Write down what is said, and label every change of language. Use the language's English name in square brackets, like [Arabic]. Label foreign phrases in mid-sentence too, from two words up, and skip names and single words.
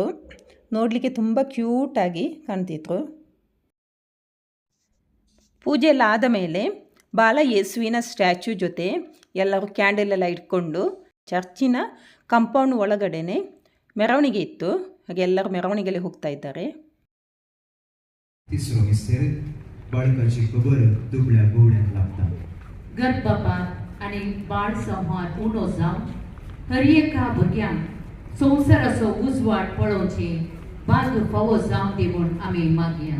[Kannada] ನೋಡಲಿಕ್ಕೆ ತುಂಬ ಕ್ಯೂಟಾಗಿ ಕಾಣ್ತಿದ್ರು. ಪೂಜೆ ಎಲ್ಲ ಆದ ಮೇಲೆ ಬಾಲ ಯೇಸುವಿನ ಸ್ಟ್ಯಾಚ್ಯೂ ಜೊತೆ ಎಲ್ಲರೂ ಕ್ಯಾಂಡಲ್ ಎಲ್ಲ ಇಟ್ಕೊಂಡು ಚರ್ಚಿನ ಕಾಂಪೌಂಡ್ ಒಳಗಡೆನೆ ಮೆರವಣಿಗೆ ಇತ್ತು. ಹಾಗೆ ಎಲ್ಲರೂ ಮೆರವಣಿಗೆಯಲ್ಲಿ ಹೋಗ್ತಾ ಇದ್ದಾರೆ. [Konkani] तिसरो मिस्टेर बाळकाची खबर दुबळ्या गवड्याक लागता. गर्भपात आनी बाळ संहार उणो जावन हर एका भुरग्यांक संवसाराचो उजवाड पळोवचे भाग्य फावो जावं दी म्हूण आमी मागया.